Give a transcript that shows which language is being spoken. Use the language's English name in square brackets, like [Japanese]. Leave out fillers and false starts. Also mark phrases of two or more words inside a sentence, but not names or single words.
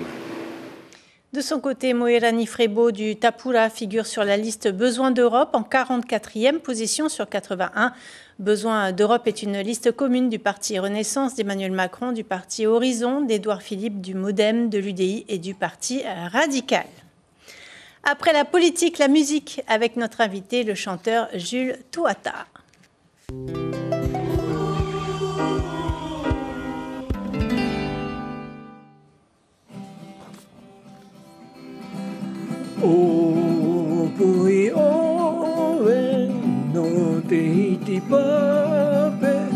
[French] De son côté, Moerani Frebo du Tapura figure sur la liste Besoin d'Europe en 44e position sur 81. Besoin d'Europe est une liste commune du parti Renaissance d'Emmanuel Macron, du parti Horizon, d'Édouard Philippe, du MoDem, de l'UDI et du parti Radical. Après la politique, la musique, avec notre invité, le chanteur Jules Touata. [Tahitian] O pui oe no te hiti pape